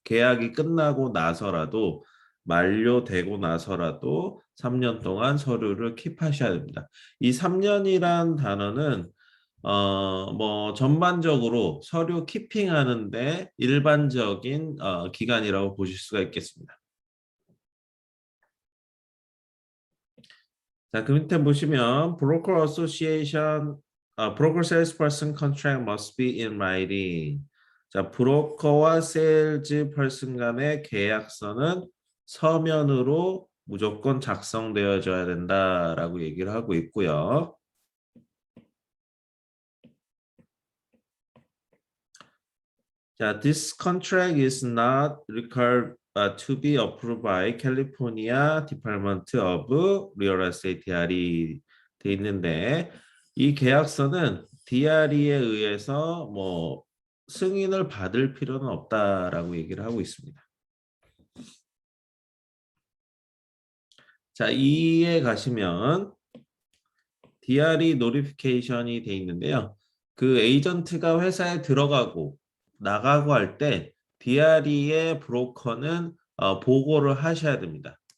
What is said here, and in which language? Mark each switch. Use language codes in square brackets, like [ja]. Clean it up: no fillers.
[ko] 계약이 끝나고 나서라도 만료되고 나서라도 3년 동안 서류를 킵하셔야 됩니다. 이 3년이란 단어는 뭐 전반적으로 서류 키핑하는데 일반적인 기간이라고 보실 수가 있겠습니다. 자, 그 밑에 보시면 [en] broker association, broker salesperson contract must be in writing. [ko] 자, 브로커와 세일즈 펄슨 간의 계약서는 서면으로 무조건 작성되어져야 된다라고 얘기를 하고 있고요. 자, [en] this contract is not required to be approved by California Department of Real Estate DRE [ko] 돼 있는데 이 계약서는 DRE에 의해서 뭐 승인을 받을 필요는 없다라고 얘기를 하고 있습니다. 자, 2에 가시면 DRE 노티피케이션이 돼 있는데요. 그 에이전트가 회사에 들어가고 나가고 할 때 DRE의 브로커는 보고를 하셔야 됩니다.